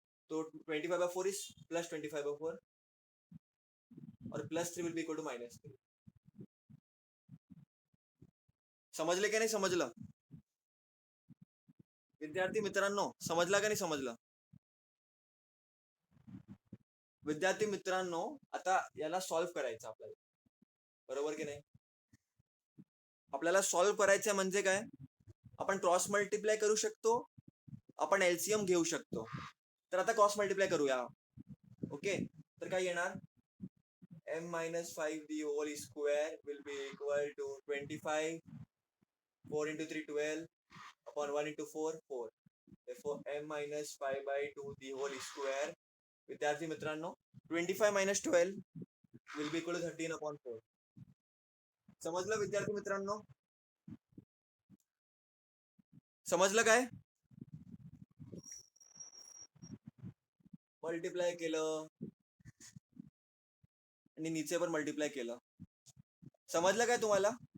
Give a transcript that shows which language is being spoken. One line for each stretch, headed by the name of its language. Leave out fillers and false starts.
English: तो 25/4 इज +25/4 और +3 will be equal to -3।
Hindi: समझ ले क्या नहीं समझला विद्यार्थी मित्रांनो?
Marathi: समजला का नाही समजला? विद्यार्थी मित्रांनो, आता याला सॉल्व्ह करायचं आपल्याला, बरोबर की नाही? आपल्याला सॉल्व्ह करायचं म्हणजे काय? आपण क्रॉस मल्टिप्लाय करू शकतो, आपण एलसीएम घेऊ शकतो। तर आता क्रॉस मल्टिप्लाय करूया, ओके? तर काय येणार?
English: m - 5 the whole square will be equal to 25, 4 into 3 12 upon 1 into 4 4, therefore m - 5/2 the whole square,
Marathi: विद्यार्थी मित्रांनो
English: 25 - 12 will be equal to 13/4।
Marathi: समजलं विद्यार्थी मित्रांनो? समजलं काय? मल्टिप्लाय केलं, आणि नीचेवर मल्टिप्लाय केलं. समजलं काय तुम्हाला?